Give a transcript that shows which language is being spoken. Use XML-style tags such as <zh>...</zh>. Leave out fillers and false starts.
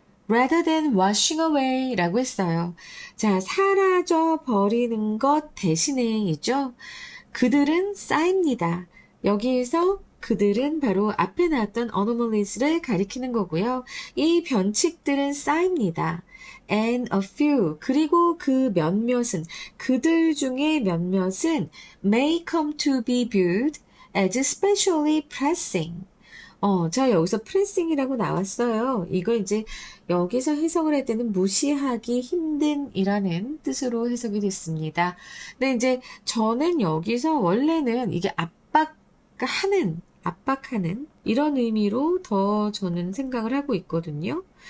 <en>rather than washing away</en> <ko>라고 했어요. 자, 사라져 버리는 것 대신에 이죠. 그들은 쌓입니다. 여기에서 그들은 바로 앞에 나왔던 anomalies를 가리키는 거고요. 이 변칙들은 쌓입니다.</ko> <en>And a few,</en> <ko>그리고 그 몇몇은, 그들 중에 몇몇은</ko> <en>may come to be viewed as especially pressing.</en> <ko>자, 여기서 pressing이라고 나왔어요. 이거 이제 여기서 해석을 할 때는 무시하기 힘든이라는 뜻으로 해석이 됐습니다. 근데 이제 저는 여기서 원래는 이게 압박하는 이런 의미로 더 저는 생각을 하고 있거든요.</ko>